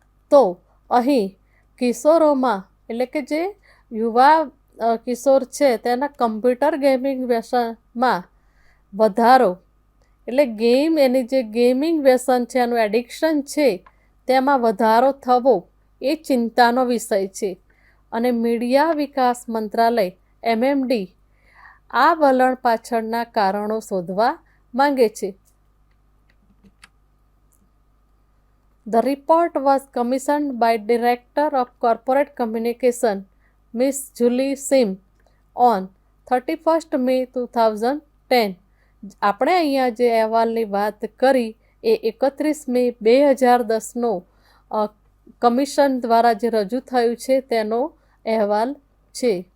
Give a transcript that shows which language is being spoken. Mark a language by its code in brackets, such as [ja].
[gu] તો અહીં કિશોરોમાં એટલે કે જે યુવા કિશોર છે તેના કમ્પ્યુટર ગેમિંગ વ્યસનમાં વધારો, એટલે એની જે ગેમિંગ વ્યસન છે, એનું એડિક્શન છે, તેમાં વધારો થવો એ ચિંતાનો વિષય છે. અને મીડિયા વિકાસ મંત્રાલય MMD આ વલણ પાછળના કારણો શોધવા માંગે છે. [en] The report was commissioned by Director of Corporate Communication, Ms. Julie Sim, on 31st May 2010. [gu] આપણે અહીંયા જે અહેવાલની વાત કરી એ 31 મે 2010નો કમિશન દ્વારા જે રજૂ થયું છે તેનો અહેવાલ છે.